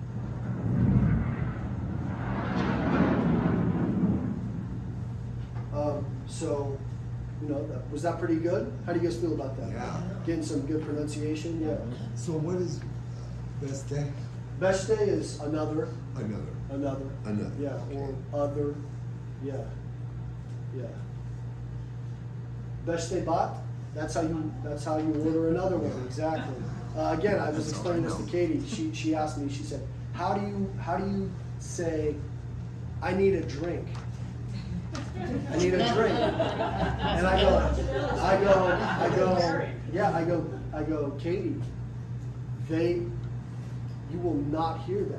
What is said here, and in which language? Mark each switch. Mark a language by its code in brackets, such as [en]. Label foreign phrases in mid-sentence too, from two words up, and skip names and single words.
[en] So, you know, was that pretty good? How do you guys feel about that? Yeah. Getting some good pronunciation? Yeah. So what is beste? Beste is another, Another. yeah, or other, yeah, yeah. [eu] Beste bat, [en] that's how you order another one, exactly. Again, I was That's all explaining I this to know. Katie, she asked me, she said, how do you say, I need a drink? I need a drink. And I go, Katie, you will not hear that.